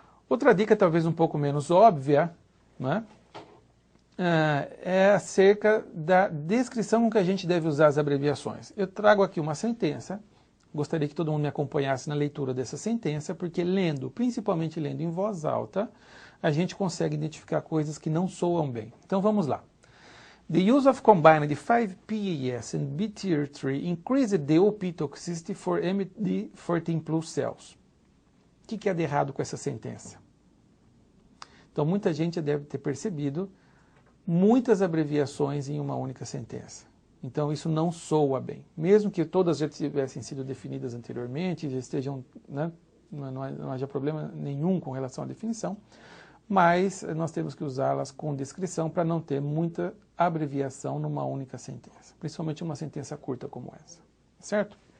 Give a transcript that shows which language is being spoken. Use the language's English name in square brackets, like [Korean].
[Portuguese] Outra dica, talvez um pouco menos óbvia, né, é acerca da descrição com que a gente deve usar as abreviações. Eu trago aqui uma sentença. Gostaria que todo mundo me acompanhasse na leitura dessa sentença, porque lendo, principalmente lendo em voz alta, a gente consegue identificar coisas que não soam bem. Então vamos lá. [English] The use of combined 5-PAS and B-tier3 increased the OP toxicity for MD14 plus cells. [Portuguese] O que há de errado com essa sentença? Então muita gente já deve ter percebido muitas abreviações em uma única sentença. Então isso não soa bem. Mesmo que todas já tivessem sido definidas anteriormente, já estejam, né, não haja problema nenhum com relação à definição, mas nós temos que usá-las com descrição para não ter muita abreviação numa única sentença, principalmente uma sentença curta como essa. Certo?